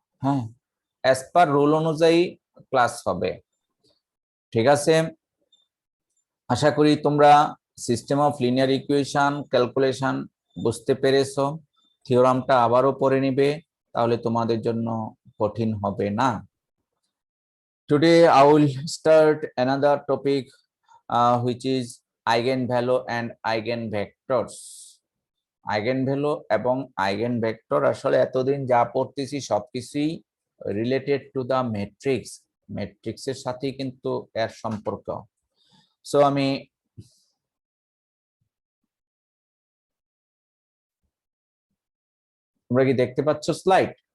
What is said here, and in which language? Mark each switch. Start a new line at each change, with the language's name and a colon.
Bangla: হ্যাঁ
English: as per rule
Bangla: অনুযায়ী class হবে। ঠিক আছে, আশা করি তোমরা system of linear equation calculation বুঝতে পেরেছো। থিওরামটা আবারও পড়ে নিবে, তাহলে তোমাদের জন্য কঠিন হবে না।
English: Today I will start another topic which is eigenvalue and eigenvectors.
Bangla: Eigenvalue এবং eigenvector আসলে এতদিন যা পড়তেছি সবকিছুই
English: related to the matrix,
Bangla: ম্যাট্রিক্সের সাথেই কিন্তু এর সম্পর্ক। সো আমি তোমরা কি দেখতে পাচ্ছ স্লাইড?